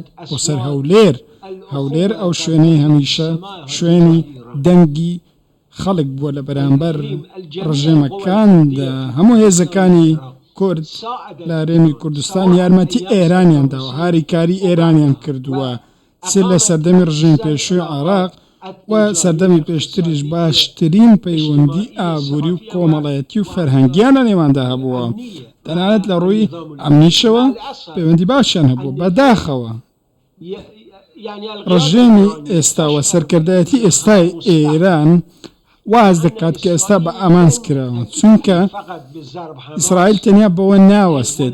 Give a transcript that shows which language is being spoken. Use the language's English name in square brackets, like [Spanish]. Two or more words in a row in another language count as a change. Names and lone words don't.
[Central Kurdish] بو سر هولیر او شوینی همیشه شوینی دنگی خلق بوله برانبر رژیمکان ده همو هزکانی کرد لهرمی کردستان یارمتی ایرانیان ده و هاریکاری ایرانیان کردوه سر سردمی رژیم پیشوی عراق و سردمی پیشتریش باشترین پیوندی آبوری و کومالایتی و فرهنگیان نێواندا هەبووە تەنانەت لە ڕووی ئەمنیشەوە پەیوەندی باشیان هەبووە بەداخەوە ڕژێمی ئێستا و سەرکردایەتی ئێستای ئێران واز دەکات کە ئێستا بە ئامانج کراوە چونکە ئیسرائیل تەنیا بەوە ناوەستێت